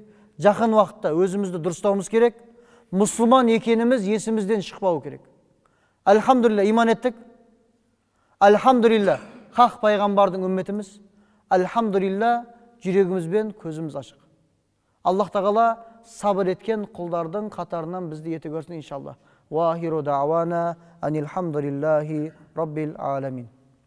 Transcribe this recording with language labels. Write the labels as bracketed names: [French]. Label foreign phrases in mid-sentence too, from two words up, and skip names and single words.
[Kazakh] Жақын уақытта өзімізді дұрыстауымыз керек. Мұсылман екеніміз есімізден шықпау керек. Альхамдулилля, иман еттік. Альхамдулилля, хақ пайғамбардың үмметіміз. Альхамдулилля, жүрегімізбен көзіміз ашық. Аллах тағала сабыр еткен құлдардың қатарынан бізді ете көрсін иншалла. [Arabic] وآخر دعوانا أن الحمد لله رب العالمين.